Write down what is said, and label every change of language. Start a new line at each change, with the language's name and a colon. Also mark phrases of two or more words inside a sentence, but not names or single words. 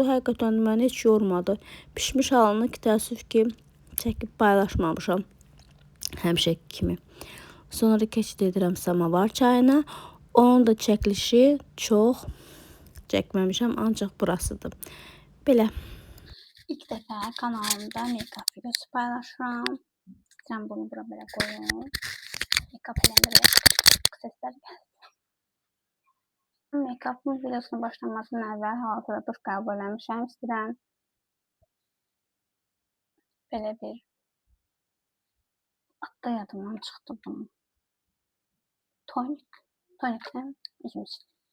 Azerbaijani: Həqiqətən məni heç yormadı. Pişmiş halını təəssüf ki, çəkib paylaşmamışam. Həmişəki kimi. Sonra keçid edirəm samavar çayına. Onun da çəkilişi çox çəkməmişəm, ancaq burasıdır. Belə. İlk dəfə kanalımda make-up videosu paylaşıram. Sən bunu bura belə qoyun. Make-up eləmirəm. Səslər gəlsin. Make-up'ın videosuna başlamasından əvvəl hal-hazırda duş qəbul eləmişəm. İstəyirəm belə bir adda yadımdan çıxdı bunun. Toniklə üzüm sildim.